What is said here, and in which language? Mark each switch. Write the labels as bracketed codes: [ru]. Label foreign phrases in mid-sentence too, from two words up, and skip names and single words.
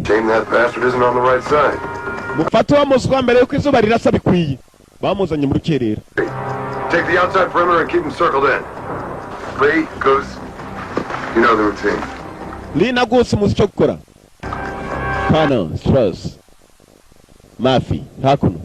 [en] Shame that bastard isn't on the right side. [rw] Mufate wa muswa mbere yuko izuba rirasa bikwiye. Bamuzanye mu rukerera. [en] Take the outside perimeter and keep them circled in. Lee, Goose, you know the routine. [rw] Lee na Goose muzi cyo gukora. Colonel Strauss. Murphy hakuno.